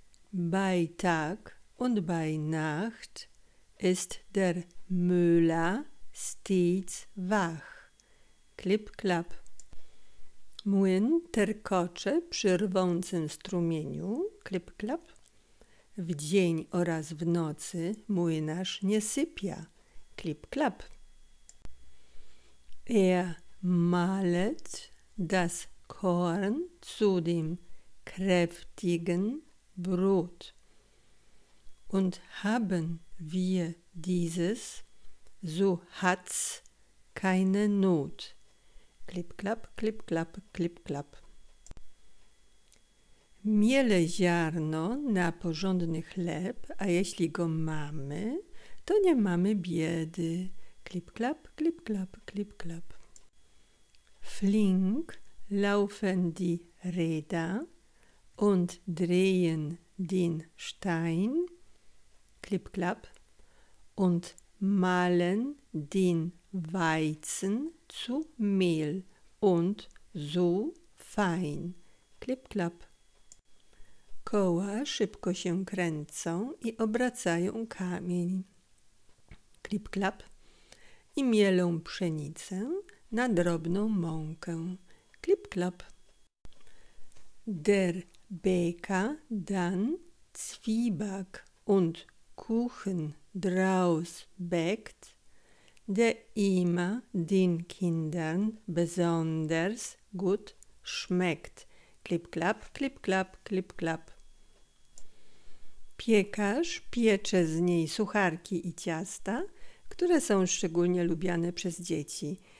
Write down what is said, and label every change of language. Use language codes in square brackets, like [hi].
[de] Bei Tag und bei Nacht ist der Müller stets wach. Klipp, klapp. [pl] Młyn terkocze przy rwącym strumieniu. Klipp, klapp. W dzień oraz w nocy młynarz nie sypia. Klipp, klapp. [de] Er mahlet das Korn zu dem kräftigen Brot. Und haben wir dieses, so hat's keine Not. Klipp, klapp, klipp, klapp, klipp, klapp. [pl] Miele ziarno na porządny chleb, a jeśli go mamy, to nie mamy biedy. Klipp, klapp, klipp, klapp, klipp, klapp. [de] Flink laufen die Räder und drehen den Stein. Klipp, klapp. Und mahlen den Weizen zu Mehl und so fein. Klipp, klapp. [pl] Koła szybko się kręcą i obracają kamień. Klipp, klapp. I mielą pszenicę na drobną mąkę. Klipp, klapp. [de] Der Bäcker dann Zwieback und Kuchen draus bäckt, der immer den Kindern besonders gut schmeckt. Klipp, klapp, klipp, klapp, klipp, klapp. [pl] Piekarz piecze z niej sucharki i ciasta, które są szczególnie lubiane przez dzieci.